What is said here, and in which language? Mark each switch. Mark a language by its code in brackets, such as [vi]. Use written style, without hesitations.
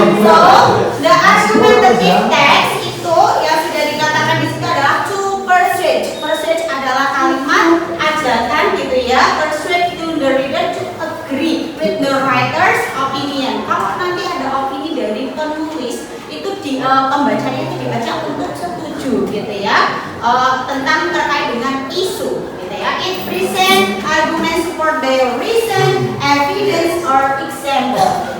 [en] So, the argumentative text [id] itu yang sudah dikatakan di situ adalah [en] to persuade. [id] Persuade adalah kalimat ajakan gitu ya. [en] Persuade to the reader to agree with the writer's opinion. [id] Kalau nanti ada opini dari penulis, itu pembacanya itu dibaca untuk setuju gitu ya. Tentang terkait dengan isu gitu ya. [en] It present arguments for their reason, evidence, or example.